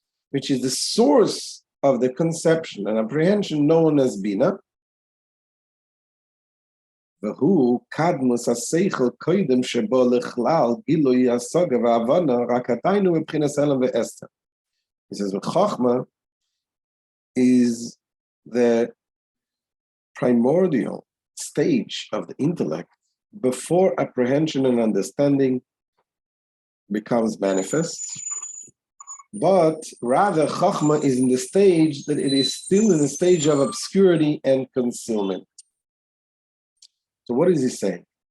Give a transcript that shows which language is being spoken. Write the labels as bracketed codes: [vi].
[en] Which is the source of the conception and apprehension known as Bina. [he] והוא קדמוס השכל קודם שבו לכלל גילוי השגה והבנה רק עדיין מבחינת הלם ואסתר. [en] He says, Chachma is the primordial stage of the intellect before apprehension and understanding becomes manifest. But rather, Chachma is in the stage that it is still in the stage of obscurity and concealment. So what is he saying?